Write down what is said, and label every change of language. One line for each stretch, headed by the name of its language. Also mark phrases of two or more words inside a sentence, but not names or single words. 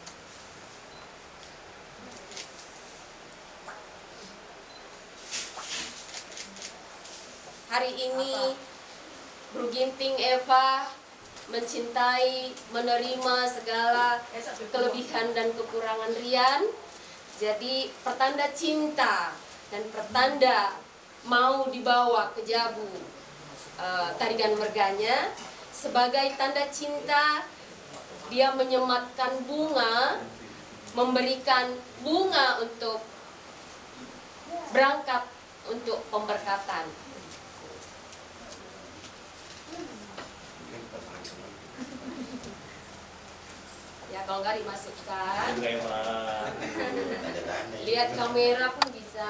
Indonesian: Hari ini Bro Ginting Eva mencintai, menerima segala kelebihan dan kekurangan Rian. Jadi pertanda cinta dan pertanda mau dibawa ke Jabu tarigan merganya. Sebagai tanda cinta, dia menyematkan bunga, memberikan bunga untuk berangkat untuk pemberkatan. Ya kalau nggak dimasukkan, lihat kamera pun bisa.